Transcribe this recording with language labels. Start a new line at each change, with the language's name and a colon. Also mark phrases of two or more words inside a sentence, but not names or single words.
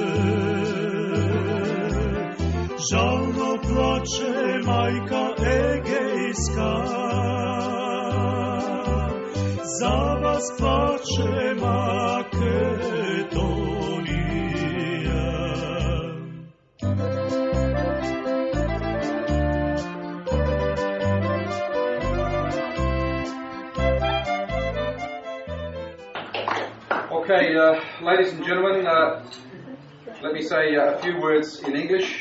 Macedonian: Жално плаче мајка егејска, за вас плаче Македонија.
English: Okay, ladies and gentlemen, let me say a few words in English.